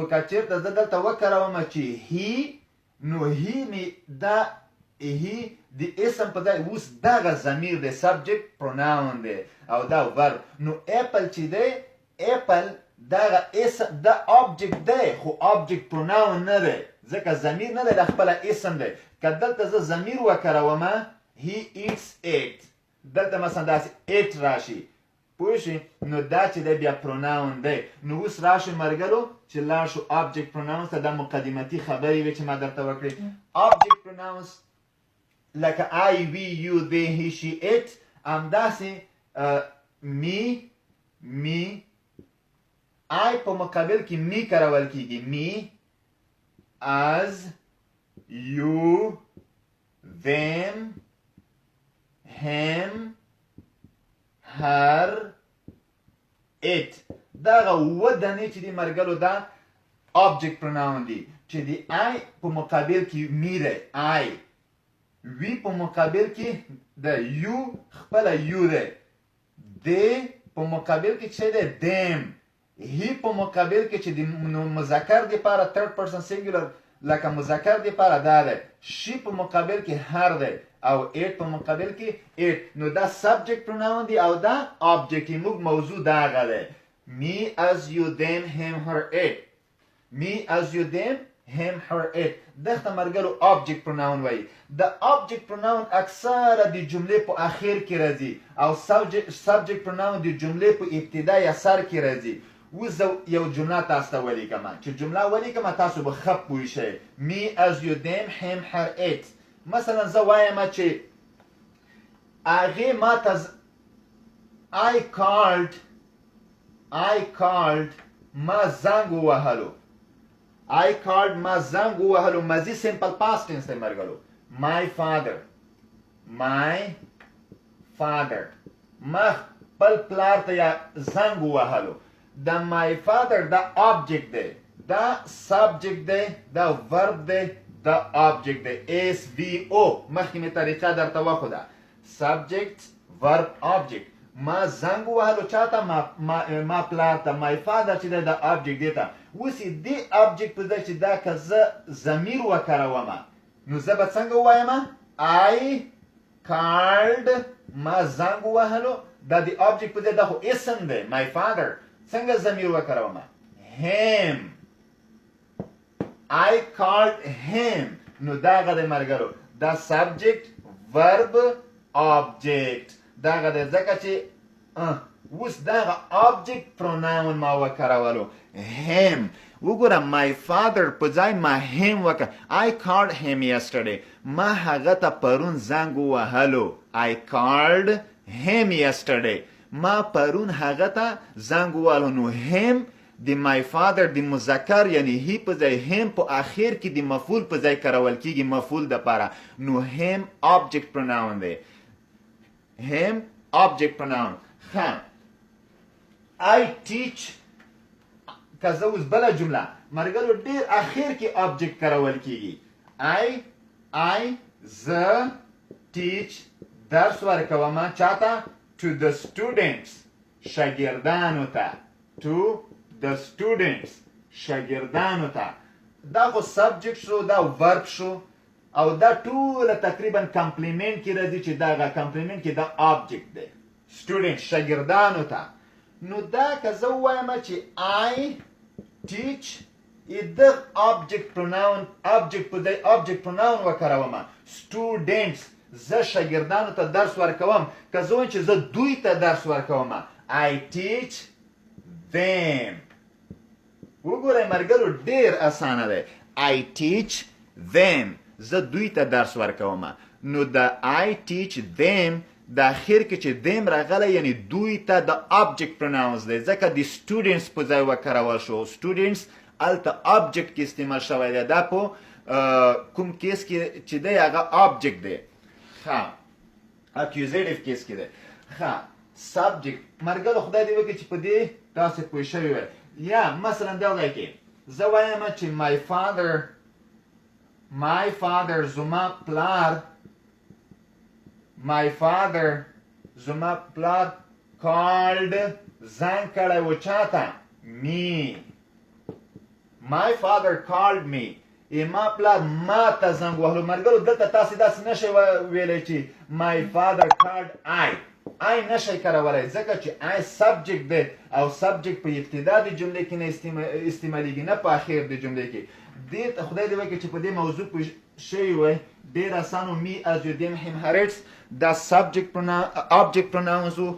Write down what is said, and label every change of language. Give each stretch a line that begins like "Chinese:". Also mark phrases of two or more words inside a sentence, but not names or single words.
Pashto: که چېرته زه دلته وکارومه چې هی نو هی مې دا هی د اسم په ځای اوس دغه ضمیر دی
English: subject pronoun
Pashto: دی او دا ورب نو اپل چې دی اپل دغه اسم دا آبجیکټ دی خو
English: object pronoun
Pashto: نه دی ځکه ضمیر نه دی دا خپله اسم دی که دلته زه ضمیر وکارومه
English: he eats it
Pashto: دلته مثلا داسې it راشي پوه شئ نو دا چې دی بیا پروناون دی. نو اوس راشو مرګرو چې لاړ شو
English: object pronouns
Pashto: ته. دا مقدمتي خبرې وې چې ما درته وکړې.
English: object pronouns لکه I, we, you, they, he, she, it همداسې me I
Pashto: په مقابل کې
English: me
Pashto: کارول کېږي.
English: me us you them him her it
Pashto: دغه اووه دانې چې دي مرګلو دا
English: object pronoun
Pashto: دي چې د I په مقابل کې me دی I. we په مقابل کې د you خپله you دی. they په مقابل کې چې دی them. he په مقابل کې چې د مذکر دپاره
English: third person singular
Pashto: لکه مذکر دپاره دا دی. she په مقابل کې her دی او it په مقابل کې it. نو دا
English: subject pronoun
Pashto: دی او دا object موږ موضوع داغه دی.
English: me as you them him her it. me as you them him her it
Pashto: دغه مرګلو
English: object pronoun وایي.
Pashto: د
English: object pronoun
Pashto: اکثره د جملې په اخر کې راځي او
English: subject pronoun
Pashto: د جملې په ابتدا یا سر کې راځي. اوس زه یو جمله تاسو ته ولیکم چې جمله ولیکم تاسو به ښه پوه شئ.
English: me as you them him her it
Pashto: مثلا زه وایم چې هغې ما ته
English: I called
Pashto: ما زنګ ووهلو.
English: I called
Pashto: ما زنګ ووهلو ماضي
English: simple past tense
Pashto: دی مرګلو.
English: my father
Pashto: ما خپل پلار ته یا زنګ ووهلو. دا
English: my father
Pashto: دا object دی دا subject دی دا verb دی دا object دی. SVO مخکې مې طریقه درته وښوده.
English: subject verb object.
Pashto: ما زنګ ووهلو چاته ما پلار ته.
English: my father
Pashto: چې دی دا object دی ته. اوس یې دې object په ځای چې دا که زه ضمیر وکارومه نو زه به څنګه ووایم
English: I called
Pashto: ما زنګ ووهلو دا د object په ځای دا خو اسم دی
English: my father.
Pashto: څنګه ضمیر وکارومه
English: him I called him
Pashto: نو دغه دی مرګرو دا
English: subject verb object
Pashto: دغه دی ځکه چې اوس دغه
English: object pronoun
Pashto: ما وکارولو him. وګوره
English: my father
Pashto: په ځای ما him وکړه.
English: I called him yesterday
Pashto: ما هغه ته پرون زنګ ووهلو.
English: I called him yesterday
Pashto: ما پرون هغه ته زنګ ووهلو. نو him د
English: my father
Pashto: د مذکر یعنی he په ځای him په آخر کې د مفعول په ځای کارول کېږي مفعول دپاره. نو him
English: object pronoun
Pashto: دی. him
English: object pronoun.
Pashto: ښه
English: I teach
Pashto: که زه اوس بله جمله مرګلو ډېر اخر کې object کارول کېږي. I زه teach درس ورکوم چاته
English: to the students
Pashto: شاګردانو ته.
English: to the students
Pashto: شاګردانو ته. دا خو subject شو دا verb شو او دا ټوله تقریبا کمپلیمنت کې راځي چې دغه کمپلیمنت کې دا object دی students شاګردانو ته. نو دا که زه ووایم چې
English: I teach
Pashto: د
English: object pronoun object pronoun
Pashto: وکاروم students زه شاګردانو ته درس ورکوم. که زه وایم چې زه دوی ته درس ورکوم
English: I teach them.
Pashto: وګورئ مرګرو ډېر اسانه دی.
English: I teach them
Pashto: زه دوی ته درس ورکوم. نو د
English: I teach them
Pashto: د اخر کې چې them راغلی یعنی دوی ته د
English: object pronouns
Pashto: دی ځکه د students په ځای وکارول شو. students هلته object کې استعمال شوی دی. دا په کوم کیس کې چې دی هغه object دی. ښه accusative کیس کې دی. ښه subject مرګلو خدای دې وکړي چې په دې تاسې پوه شوي وی. یا مثلا دغه ځای کې زه وایم چې
English: my father
Pashto: زما پلار
English: my father
Pashto: زما پلار called زنګ کړی و چاته me.
English: my father called me
Pashto: ما پلار ما ته زنګ وهلو. مرګلو دلته تاسې داسې نشئ ویلی چې
English: my father called I
Pashto: آی نشئ کارولی ځکه چې آی سبجیکټ دی او سبجیکټ په ابتدا د جملې کې نه استعمالیږي نه په اخر د جملې کې. دې ته خدای دې وکړي چې په دې موضوع پوه شوي وئ. ډېر اسان و.
English: me us you them him hers
Pashto: دا
English: subject object pronouns
Pashto: و.